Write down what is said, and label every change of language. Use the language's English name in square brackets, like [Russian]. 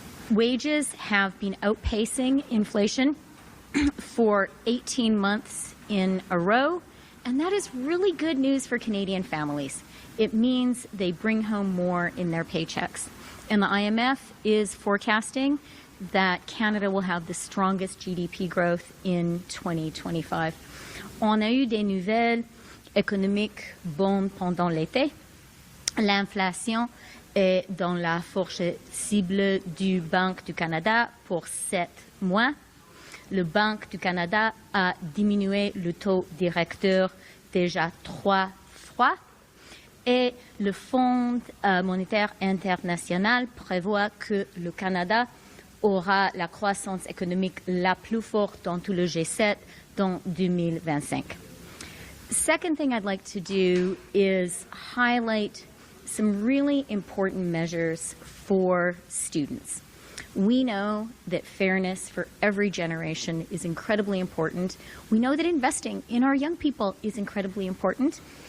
[English] Wages have been outpacing inflation for 18 months in a row, and that is really good news for Canadian families. It means they bring home more in their paychecks. And the IMF is forecasting that Canada will have the strongest GDP growth in 2025. [French] On a eu des nouvelles économiques bonnes pendant l'été. L'inflation est dans la fourchette cible du Banque du Canada pour 7 mois. Le Banque du Canada a diminué le taux directeur déjà 3 fois. Et le Fonds monétaire international prévoit que le Canada aura la croissance économique la plus forte dans tout le G7 dans 2025. [English] Second thing I'd like to do is highlight some really important measures for students. We know that fairness for every generation is incredibly important. We know that investing in our young people is incredibly important.